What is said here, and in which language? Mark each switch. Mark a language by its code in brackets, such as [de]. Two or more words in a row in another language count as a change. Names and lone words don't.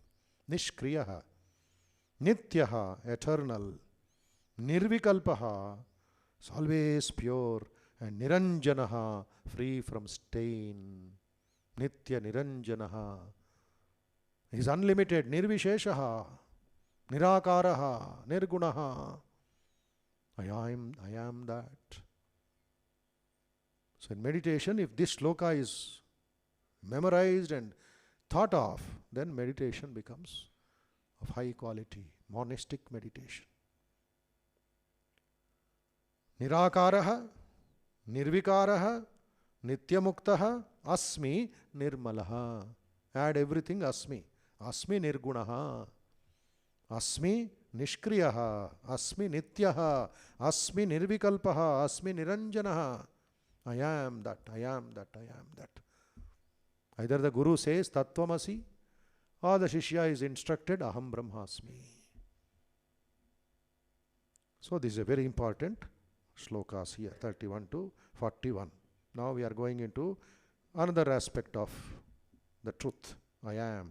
[sa] निष्क्रियः नित्यः, eternal. [en] Nirvikalpaha, is always pure. And Niranjanaha, free from stain. [sa] नित्य निरञ्जनः. [en] He is unlimited. [sa] Nirvisheshaha. निराकारः निर्गुणः. [en] I am that. So in meditation, if this shloka is memorized and thought of, then meditation becomes of high quality, monastic meditation. [sa] निराकारः निर्विकारः नित्यमुक्तः अस्मि निर्मलः. [en] Add everything [sa] अस्मि अस्मि निर्गुणः. अस्मि निष्क्रियः अस्मि नित्यः. अस्मि निर्विकल्पः अस्मि निरञ्जनः. [en] I am that, I am that, I am that. Either the Guru says Tattvamasi, or the Shishya is instructed [sa] अहं ब्रह्मास्मि. [en] So this is a very important shlokas here, 31 to 41. Now we are going into another aspect of the truth, I am.